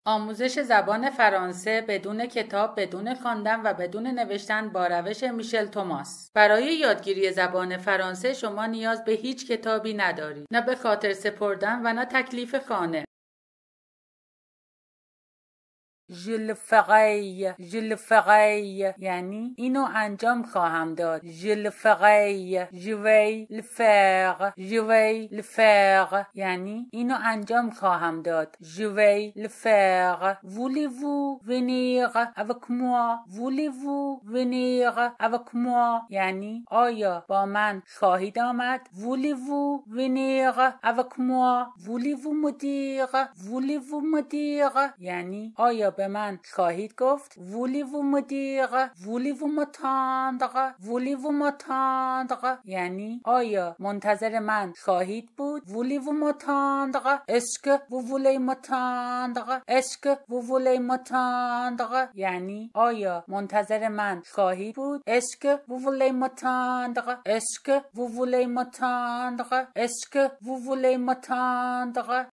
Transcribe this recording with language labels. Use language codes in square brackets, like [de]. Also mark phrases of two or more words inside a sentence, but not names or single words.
[fa] آموزش زبان فرانسه بدون کتاب، بدون خواندن و بدون نوشتن با روش میشل توماس. برای یادگیری زبان فرانسه شما نیاز به هیچ کتابی ندارید، نه به خاطر سپردن و نه تکلیف خانه. [fr] Je le ferai [fa] یعنی اینو انجام خواهم داد. [fr] Je le ferai je vais le faire [fa] یعنی اینو انجام خواهم داد. [fr] Je vais le faire. Voulez-vous venir avec moi [fa] یعنی آیا با من خواهید آمد؟ [fr] Voulez-vous venir avec moi. Voulez-vous me dire [fa] یعنی آیا به من خواهید گفت؟ [fr] Voulez-vous me dire. Voulez-vous m'attendre [fa] یعنی آیا منتظر من خواهید بود؟ [fr] Voulez-vous m'attendre. Est-ce que vous voulez m'attendre [fa] یعنی آیا منتظر من خواهید بود؟ [fr] Est-ce que vous voulez m'attendre.